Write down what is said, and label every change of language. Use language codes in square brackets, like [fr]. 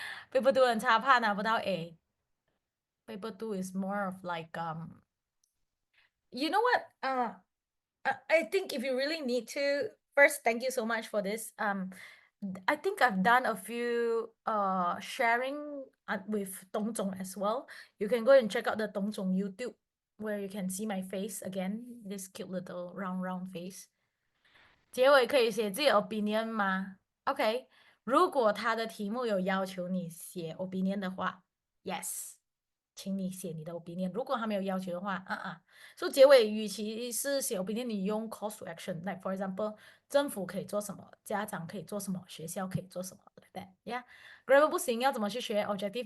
[zh] Paper 2 很差，怕拿不到 A. [en] Paper 2 is more of like you know what? I think if you really need to, first, thank you so much for this. I think I've done a few sharing with Dong Zong as well. You can go and check out the Dong Zong YouTube where you can see my face again, this cute little round face. [zh] 结尾可以写自己 opinion 吗 ？OK，如果他的题目有要求你写 opinion 的话，yes，请你写你的 opinion。如果他没有要求的话，所以结尾与其是写 opinion，你用 call to action， [en] like for example， [zh] 政府可以做什么，家长可以做什么，学校可以做什么， [en] like that，yeah。 [zh] grammar 不行，要怎么去学 objective？